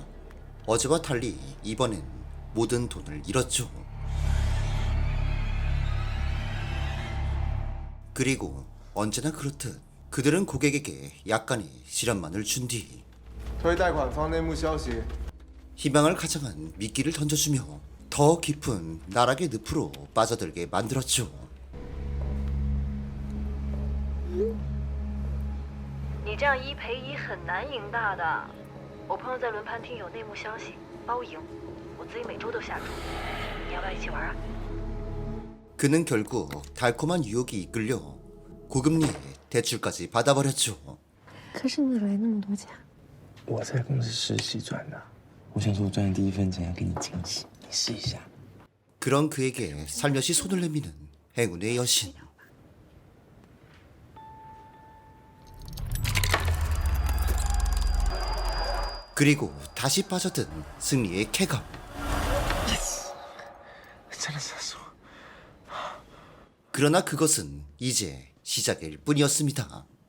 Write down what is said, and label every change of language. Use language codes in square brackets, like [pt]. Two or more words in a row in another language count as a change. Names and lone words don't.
[ko] 어제와 달리 이번엔 모든 돈을 잃었죠. 그리고 언제나 그렇듯 그들은 고객에게 약간의 시련만을 준 뒤 [zh] 推贷款方内幕消息， [ko] 희망을 가장한 미끼를 던져주며 더 깊은 나락의 늪으로 빠져들게 만들었죠. [zh] 你这样1赔1很难赢大的。我朋友在轮盘厅有内幕消息，包赢。我自己每周都下注，你要不要一起玩啊？ [ko] 그는 결국 달콤한 유혹이 이끌려 고금리의 대출까지 받아버렸죠. [zh] 可是你哪来那么多钱？我在公司实习赚的，我想说我赚的第一份钱要给你惊喜，你试一下。 [ko] 그런 그에게 살며시 손을 내미는 행운의 여신. 그리고 다시 빠져든 승리의 쾌감. 그러나 그것은 이제 시작일 뿐이었습니다.